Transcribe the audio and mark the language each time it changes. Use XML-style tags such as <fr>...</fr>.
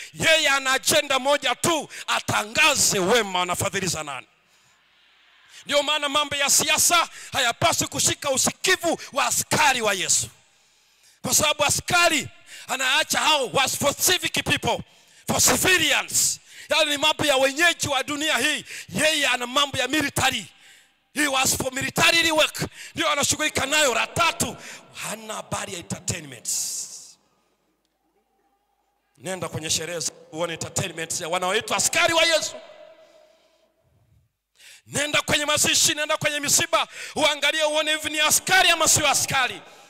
<sw>Yeye ana agenda moja tu, atangaze wema na fadhili za nani. Ndio maana mambo ya siasa hayapaswi kushika usikivu wa askari wa Yesu. Kwa sababu askari anaacha hao</sw> <en>was for civic people, for civilians.</en> <sw>Yale ni mambo ya wenyeji wa dunia hii. Yeye ana mambo ya military.</sw> <en>He was for military work.</en> <sw>Ndio anashughulika nayo. La tatu, hana habari ya entertainment. Nenda kwenye sherehe uone entertainment ya wanaoitwa askari wa Yesu. Nenda kwenye mazishi, nenda kwenye misiba, uangalie uone hivi ni askari ama sio askari.</sw>